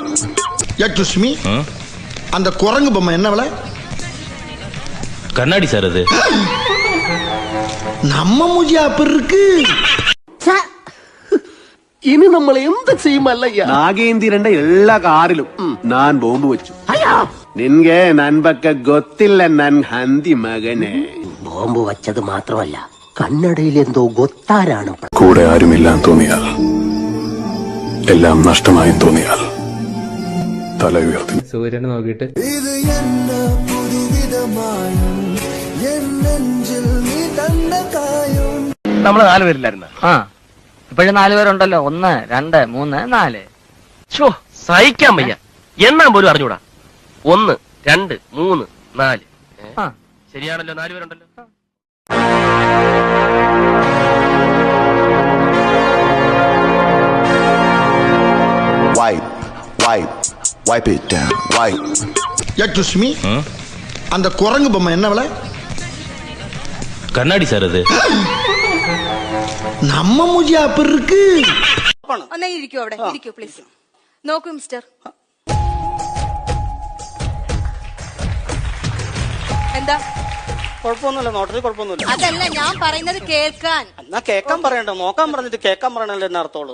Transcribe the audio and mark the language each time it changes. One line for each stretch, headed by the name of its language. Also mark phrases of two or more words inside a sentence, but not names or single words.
Tamil: Yakshmi, அந்த குரங்கு பொம்மை என்ன விலை? கண்ணாடி சார் அது. நம்ம மூஞ்சி அப்படி இருக்கு.
Malayalam: ഇനി നമ്മൾ എന്ത് ചെയ്യുമല്ലയ്യ?
Kannada: ನಾಗೇಂದಿರಂಡ ಎಲ್ಲ ಕಾರಿಲು ನಾನ್ ಬಾಂಬು വെച്ചു. നിൻಗೆ ನನ್ ಬಗ್ಗೆ ಗೊತ್ತಿಲ್ಲ ನನ್ ಹಂದಿ മകനെ.
Malayalam: ബോംബ് വച്ചത് മാത്രമല്ല, കണ്ണടയിൽ എന്തോ ഗൊത്താരാണ്. കൂടെ ആരുമില്ലാന്ന് തോന്നിയാൽ, എല്ലാം നഷ്ടമായും തോന്നിയാൽ തല ഉയർത്തി സൂര്യനെ നോക്കിയിട്ട് നമ്മള് 4 പേരില്ലായിരുന്ന? ഇപ്പോഴും 4 പേരുണ്ടല്ലോ. 1 2 3 4. സഹിക്കാൻ വയ്യ. എണ്ണാൻ പോലും അറിഞ്ഞൂടാ. 1 2 3 4. ശരിയാണല്ലോ, 4 പേരുണ്ടല്ലോ.
English: Wipe it down. Wipe.
Tamil: Yakshmi, அந்த குரங்கு பொம்மை என்ன விலை? கண்ணாடி சார் அது. நம்ம മൂഞ്ചി அப்படி இருக்கு.
Malayalam: ഒന്നേ ഇരിക്കൂ, അവിടെ ഇരിക്കൂ പ്ലീസ്. നോക്കൂ മിസ്റ്റർ, എന്താ കുഴപ്പമൊന്നുമില്ല, നോട്ടത്തിൽ കുഴപ്പമൊന്നുമില്ല. അതല്ല ഞാൻ പറയുന്നത് കേൾക്കാൻ. എന്നാ കേൾക്കാൻ പറയണ്ട, നോക്കാൻ പറഞ്ഞിട്ട് കേൾക്കാൻ പറയണല്ലോ എന്നെ അർത്ഥമുള്ളൂ.